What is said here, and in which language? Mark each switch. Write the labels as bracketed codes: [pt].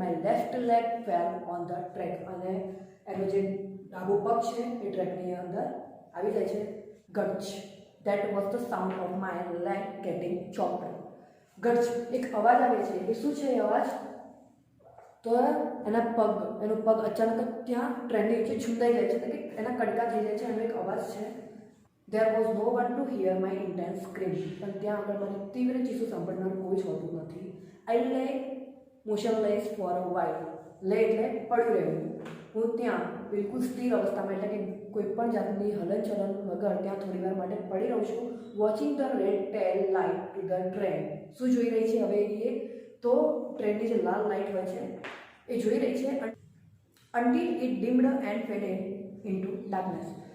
[en] My left leg fell on the track. [gu] અને એનો જે ડાબો પગ છે એ ટ્રેકની અંદર આવી જાય છે. ગચ. [en] That was the sound of my leg getting chopped. [gu] ગચ એક અવાજ આવે છે. એ શું છે એ અવાજ? તો એનો પગ અચાનક ત્યાં ટ્રેનની નીચે છૂંદાઈ જાય છે, એટલે કે એના કડકા થઈ જાય છે. એનો એક અવાજ છે. [en] There was no one to hear my intense scream. [gu] પણ ત્યાં આગળ મને તીવ્ર ચીસો સાંભળનાર કોઈ જ હોતું નથી. [en] I lay motionless for a while. [gu] લે એટલે પડી રહ્યું. હું ત્યાં બિલકુલ સ્થિર અવસ્થામાં એટલે કે કોઈ પણ જાતની હલનચલન વગર ત્યાં થોડી વાર માટે પડી રહું છું. [en] Watching the red tail light to the train. [gu] શું જોઈ રહી છે હવે એ? તો ટ્રેનની જે લાલ લાઇટ હોય છે એ જોઈ રહી છે. [en] until it dimmed and faded into darkness.